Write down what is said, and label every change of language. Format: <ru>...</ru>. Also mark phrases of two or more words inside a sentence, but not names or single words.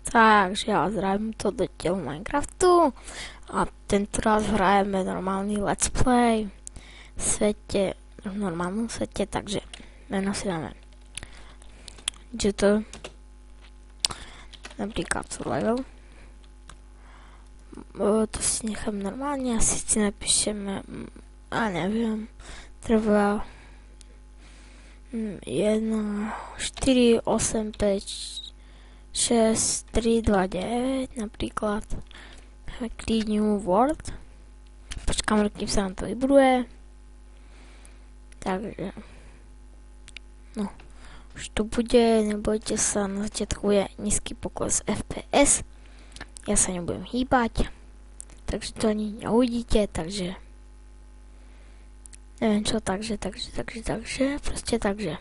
<sk>Takže ja zdravím to do dielu Minecraftu a tentoraz hrajeme normálny</sk> <en>let's play</en> <sk>v normálnom svete, takže meno si dáme to napríklad survival. To si nechám normálne, asi si napíšeme, neviem, trvá 1, 4, 8, 5, 6, 3, 2, 9 napríklad.</sk> <en>Create new world.</en> <sk>Počkám, kým sa nám to vybuduje. Takže no, už to bude, nebojte sa, na začiatku je nízky pokles FPS. Ja sa nebudem hýbať, takže to ani neuvidíte, takže neviem čo, takže, proste takže.</sk>